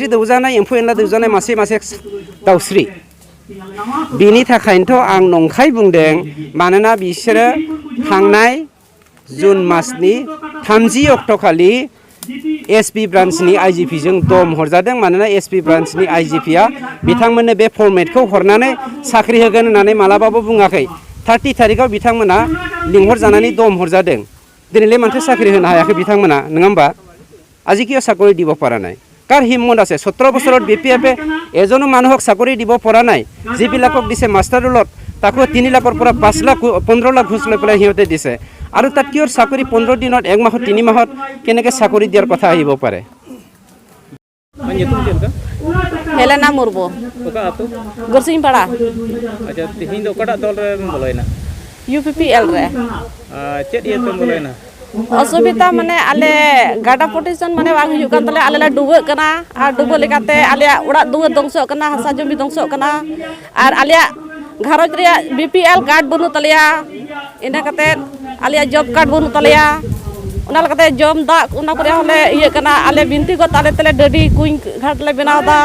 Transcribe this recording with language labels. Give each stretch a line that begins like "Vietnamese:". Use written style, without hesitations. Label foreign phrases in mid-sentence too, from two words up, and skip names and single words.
Bodo: दौजानाय एम्फौ एनला दौजानाय मासे दाउस्रि बेनि थाखायनोथ' आं नंखाय बुंदों मानोना बिसोरो थांनाय जुन मासनि 30 अक्ट'खालि SP ब्रान्चनि IGPजों दम हरजादों मानोना SP ब्रान्चनि IGPआ बिथांमोननो बे फर्मेटखौ हरनानै साख्रि होगोन होननानै मालाबाबो बुङाखै 30 तारिखआव बिथांमोना लिंहरजानानै दम हरजादों दिनैलाय माथो साख्रि होनो हायाखै बिथांमोना नङा होमबा
Assamese: আজি কিয় চাকৰি দিব পৰা নাই কাৰ হিম্মত আছে 17 বছৰত BPFে এজনো মানুহক চাকৰি দিব পৰা নাই যিবিলাকক দিছে মাষ্টাৰ ৰোলত তাকো 3 লাখৰ পৰা 5 লাখ 15 লাখ ঘুষ লৈ পেলাই সিহঁতে দিছে আৰু তাত কিয় চাকৰি 15 দিনত 1 মাহত 3 মাহত কেনেকৈ চাকৰি দিয়াৰ কথা আহিব পাৰে
Santali: Helena Murbo Oka atu Gursin Para acha tihin do okata dol re boloina UPPL re chet ye tem boloina असुविधा माने आले गाडा पटिशन माने बांग हुयुग कान तले आले ला डुबो कना आर डुबो लेकाते आले उड़ा दुआ दंसो कना हसा जमी दंसो कना आर आले घरज रे BPL कार्ड बनु तलिया इना कते आले जॉब कार्ड बनु तलिया उना लकते जम दा उना करे हले इये कना आले बिनती को ताले तले डडी कुई घाट ले बनाव दा